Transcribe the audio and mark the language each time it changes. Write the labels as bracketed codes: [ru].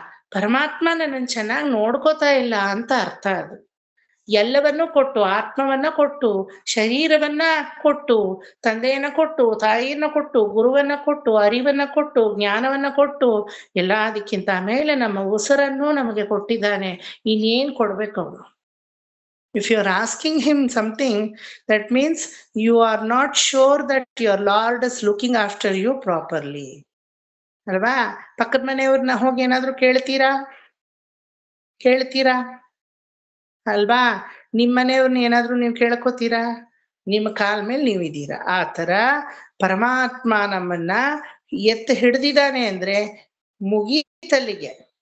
[kn] ಪರಮಾತ್ಮ ನನ್ನನ್ನು ಚೆನ್ನಾಗಿ ನೋಡ್ಕೋತಾ ಇಲ್ಲ ಅಂತ ಅರ್ಥ. ಅದು ಎಲ್ಲವನ್ನೂ ಕೊಟ್ಟು, ಆತ್ಮವನ್ನ ಕೊಟ್ಟು, ಶರೀರವನ್ನ ಕೊಟ್ಟು, ತಂದೆಯನ್ನ ಕೊಟ್ಟು, ತಾಯಿಯನ್ನ ಕೊಟ್ಟು, ಗುರುವನ್ನ ಕೊಟ್ಟು, ಅರಿವನ್ನ ಕೊಟ್ಟು, ಜ್ಞಾನವನ್ನ ಕೊಟ್ಟು, ಎಲ್ಲದಕ್ಕಿಂತ ಮೇಲೆ ನಮ್ಮ ಉಸಿರನ್ನು ನಮಗೆ ಕೊಟ್ಟಿದ್ದಾನೆ. ಇನ್ನೇನ್ ಕೊಡ್ಬೇಕು ಅವನು? [en] If you are asking him something, that means you are not sure that your Lord is looking after you properly. [kn] ಅಲ್ವಾ? ಪಕ್ಕದ ಮನೆಯವ್ರನ್ನ ಹೋಗಿ ಏನಾದ್ರು ಕೇಳ್ತೀರಾ ಅಲ್ವಾ? ನಿಮ್ ಮನೆಯವ್ರನ್ನ ಏನಾದ್ರು ನೀವು ಕೇಳ್ಕೋತೀರಾ? ನಿಮ್ಮ ಕಾಲ್ ಮೇಲೆ ನೀವಿದ್ದೀರಾ. ಆ ತರ ಪರಮಾತ್ಮ ನಮ್ಮನ್ನ ಎತ್ತು ಹಿಡ್ದಿದ್ದಾನೆ ಅಂದ್ರೆ ಮುಗೀತಲ್ಲಿಗೆ.